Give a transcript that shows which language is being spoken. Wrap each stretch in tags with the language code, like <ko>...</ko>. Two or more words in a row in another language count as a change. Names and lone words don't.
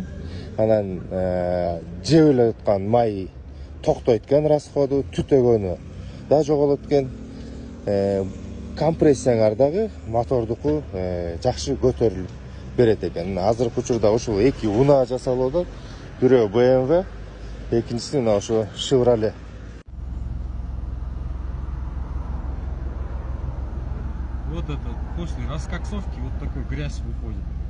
<ky>Анан жеп эле аткан май токтойт экен расходу, түтөгөнү да жоголот экен. Компрессияңар дагы мотордуку жакшы көтөрүлүп берет экен. Азыркы учурда ушул эки унаа жасалууда. Бирөө BMW, экинчиси мына ошо Chevrolet.</ky> <ru>Вот это, после раскоксовки вот такой грязь выходит.</ru>